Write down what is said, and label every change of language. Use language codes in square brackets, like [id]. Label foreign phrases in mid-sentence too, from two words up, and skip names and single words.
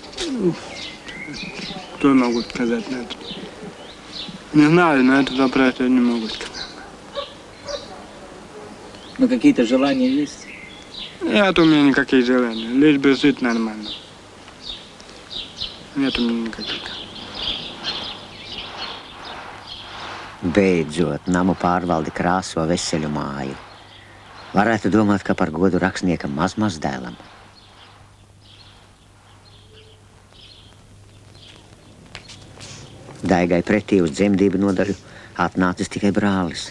[ru] Что могу сказать на это? Не знаю, на этот вопрос я не могу сказать. Ну, какие-то желания есть? Нет у меня никаких желаний, лишь бы жить нормально. Нет у меня никаких. [lv] Beidzot, namu pārvaldi krāso veseļu māju. Varētu domāt, ka par godu rakstniekam mazmazdēlam. Daigai pretī uz dzemdību nodaļu atnācis tikai brālis.